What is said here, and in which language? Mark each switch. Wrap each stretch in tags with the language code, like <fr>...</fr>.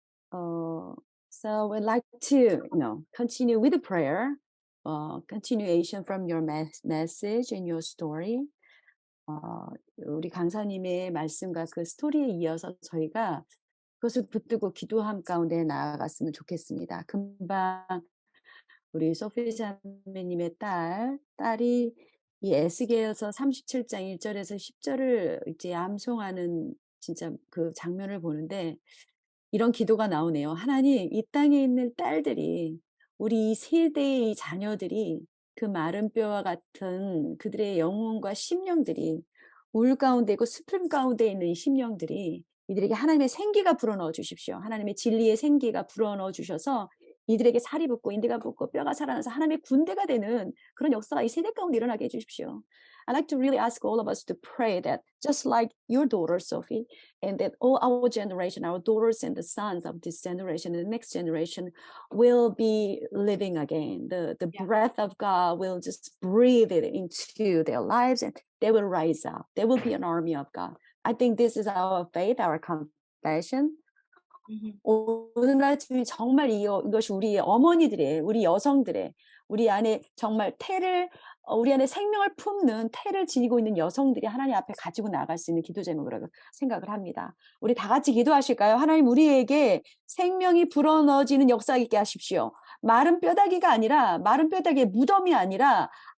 <en>So we'd like to, continue with the prayer, continuation from your message and your story.</en> <ko>우리 강사님의 말씀과 그 스토리에 이어서 저희가 그것을 붙들고 기도함 가운데 나아갔으면 좋겠습니다. 금방 우리 소피 자매님의 딸이 이 에스겔서 37장 1절에서 10절을 이제 암송하는 진짜 그 장면을 보는데 이런 기도가 나오네요. 하나님, 이 땅에 있는 딸들이 우리 이 세대의 이 자녀들이 그 마른 뼈와 같은 그들의 영혼과 심령들이 울 가운데 있고 슬픔 가운데 있는 이 심령들이 이들에게 하나님의 생기가 불어넣어 주십시오. 하나님의 진리의 생기가 불어넣어 주셔서 이들에게 살이 붙고 인대가 붙고 뼈가 살아나서 하나님의 군대가 되는 그런 역사가 이 세대 가운데 일어나게 해주십시오.</ko> <en>I'd like to really ask all of us to pray that just like your daughter, Sophie, and that all our generation, our daughters and the sons of this generation and the next generation will be living again. The Yeah. breath of God will just breathe it into their lives and they will rise up. There will be an army of God. I think this is our faith, our confession.</en> <ko>오늘 아침에 정말 이것이 우리 어머니들의, 우리 여성들의, 우리 안에 정말 우리 안에 생명을 품는 태를 지니고 있는 여성들이 하나님 앞에 가지고 나갈 수 있는 기도 제목이라고 생각을 합니다. 우리 다 같이 기도하실까요? 하나님 우리에게 생명이 불어넣어지는 역사 있게 하십시오. 마른 뼈다귀가 아니라, 마른 뼈다귀의 무덤이 아니라</ko>